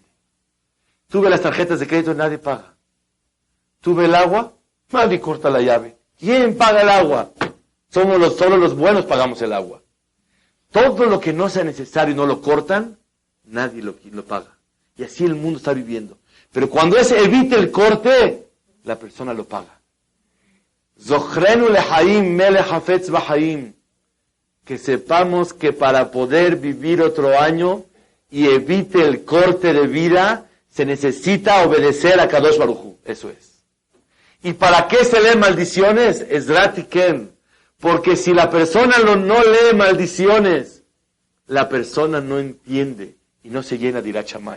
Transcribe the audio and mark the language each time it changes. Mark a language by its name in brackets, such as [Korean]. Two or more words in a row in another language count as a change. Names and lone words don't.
[Spanish] Tú ves las tarjetas de crédito, nadie paga. Tú ves el agua, nadie corta la llave. ¿Quién paga el agua? Solo los buenos pagamos el agua. Todo lo que no sea necesario y no lo cortan, nadie lo paga. Y así el mundo está viviendo. Pero cuando evite el corte, la persona lo paga. [Hebrew] זכרנו לחיים מלך חפץ בחיים. [Spanish] Que sepamos que para poder vivir otro año y evite el corte de vida, se necesita obedecer a [Hebrew] קדוש ברוך הוא. [Spanish] Eso es. ¿Y para qué se lee maldiciones? Ezrat Tiken. Porque si la persona no lee maldiciones, la persona no entiende y no se llena de [Hebrew] יראת שמים.